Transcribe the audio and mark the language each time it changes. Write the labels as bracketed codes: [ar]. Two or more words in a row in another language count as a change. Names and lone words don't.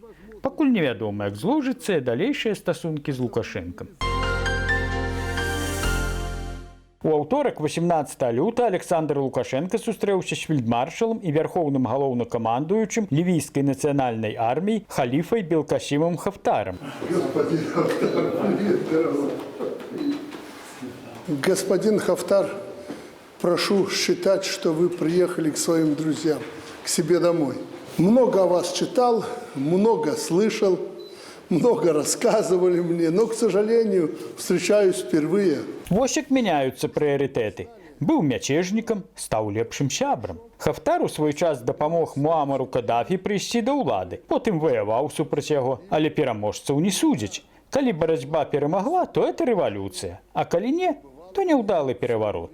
[be] Пакуль невядома, як зложыцца далейшыя стасункі з Лукашэнкам. У аўторак, 18 люта, Александр Лукашенко сустрэўся з фельдмаршалам і вярхоўным галоўнакамандуючым лівійскай нацыянальнай арміі Халіфай Белкасімом Хафтарам. [ru] Господин Хафтар, прошу считать, что вы приехали к своим друзьям, к себе домой. Много о вас читал, много слышал, много рассказывали мне, но, к сожалению, встречаюсь впервые. [be] Вось як мяняюцца прыярытэты. Быў мяцежнікам, стаў лепшым сябрам. Хафтар у свой час дапамог Муамару Кадафі прыйсці да ўлады, потым ваяваў супраць яго, але пераможцаў не судзяць. Калі барацьба перамагла, то это рэвалюцыя, а калі не, то няўдалы пераварот.